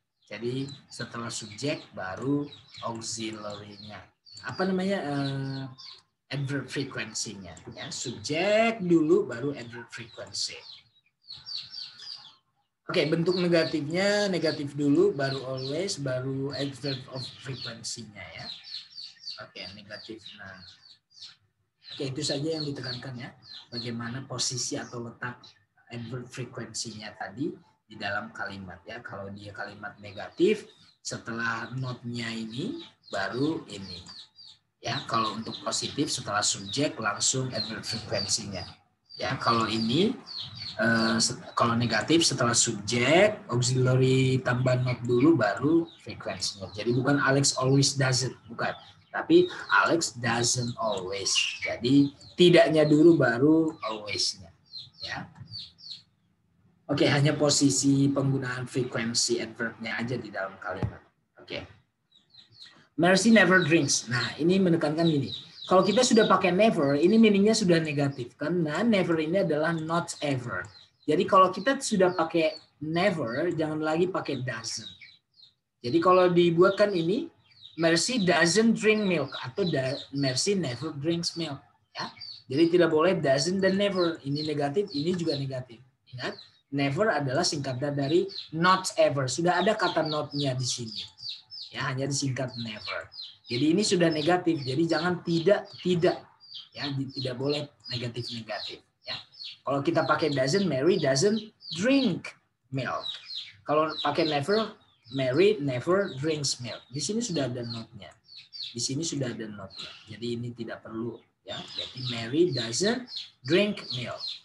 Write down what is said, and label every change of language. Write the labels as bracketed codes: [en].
[id] Jadi setelah subjek baru auxiliary-nya. Apa namanya? Adverb frekuensinya. Ya, subjek dulu baru adverb frequency. Oke, bentuk negatifnya negatif dulu, baru always, baru adverb of frequency-nya ya. Oke, negatif. Nah, oke, itu saja yang ditekankan ya. Bagaimana posisi atau letak adverb frekuensinya tadi di dalam kalimat ya. Kalau dia kalimat negatif, setelah not-nya ini baru ini. Ya, kalau untuk positif setelah subjek langsung adverb frekuensinya. Ya, kalau ini kalau negatif setelah subjek auxiliary tambah not dulu baru frekuensinya. Jadi bukan [en] Alex always doesn't, [id] bukan. [en] Tapi Alex doesn't always. [id] Jadi tidaknya dulu baru always-nya. Ya. Oke, hanya posisi penggunaan frekuensi adverb-nya aja di dalam kalimat. Oke. [en] Mercy never drinks. [id] Nah, ini menekankan gini. Kalau kita sudah pakai never, ini meaningnya sudah negatif. Karena never ini adalah not ever. Jadi kalau kita sudah pakai never, jangan lagi pakai doesn't. Jadi kalau dibuatkan ini, [en] Mercy doesn't drink milk. Atau Mercy never drinks milk. [id] Ya. Jadi tidak boleh doesn't dan never. Ini negatif, ini juga negatif. Ingat, never adalah singkatan dari not ever. Sudah ada kata not-nya di sini. Ya, hanya disingkat never. Jadi ini sudah negatif. Jadi jangan tidak. Ya, tidak boleh negatif. Ya. Kalau kita pakai doesn't, [en] Mary doesn't drink milk. [id] Kalau pakai [en] never, Mary never drinks milk. [id] Di sini sudah ada not-nya. Di sini sudah ada not-nya. Jadi ini tidak perlu. Ya. [en] Jadi Mary doesn't drink milk.